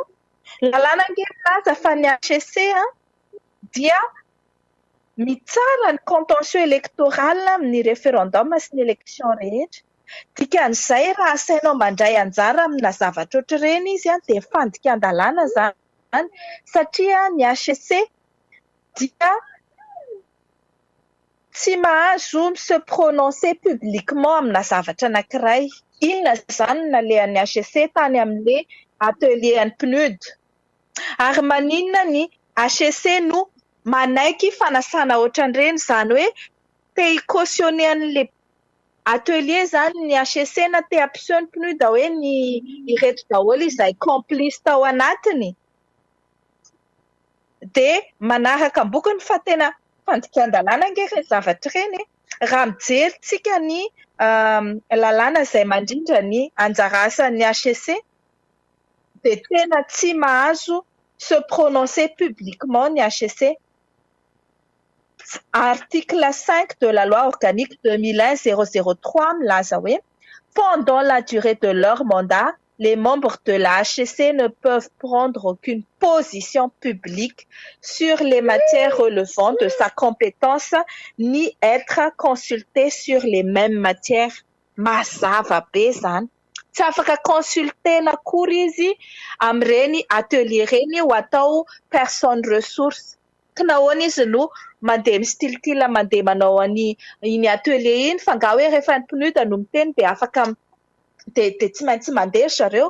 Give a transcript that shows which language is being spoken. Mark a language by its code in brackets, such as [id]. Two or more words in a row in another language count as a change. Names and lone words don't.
[mg] Lalàna ange milaza fa ny HCC dia mitsara ny [fr] contentieux électoral [mg] amin'ny référendum sy ny élection rehetra. Dikan'izay raha asainao mandray anjara amina zavatra ohatr'ireny izy dia fandikan-dalàna zany, satria ny HCC dia tsy mahazo [fr] se prononcer publiquement [mg] amina zavatra anankiray. Inona zany nalehan'ny HCC tany amin' [fr] le atelier [mg] ny PNUD. Ary maninona ny HCC no manaiky fanasana ohatran'ireny, zany hoe te hi-cautionner an'le atelier zany ny HCC na te hampiseho ny PNUD hoe ny ireto daholo izay complice tao anatiny. Dia manaraka ambokiny fa tena fandikan-dalàna ange ireny zavatra ireny. Raha mijery ny lalàna izay mandrindra ny anjara asan'ny HCC dia tena tsy mahazo [fr] se prononcer publiquement [mg] ny HCC. [fr] Article 5 de la loi organique 2001-003 [mg] milaza hoe [fr] pendant la durée de leur mandat, les membres de la HCC ne peuvent prendre aucune position publique sur les matières relevant de sa compétence ni être consultés sur les mêmes matières. [mg] Mazava be zany. Tsy afaka consultena akory izy amin'ireny atelier reny ho atao [fr] personne ressource. [mg] Ka nahoana izy no mandeha mistilitila mandeha manao iny atelier iny, fa nga hoe rehefa ny PNUD no miteny dia afaka dia tsy maintsy mandeha zareo.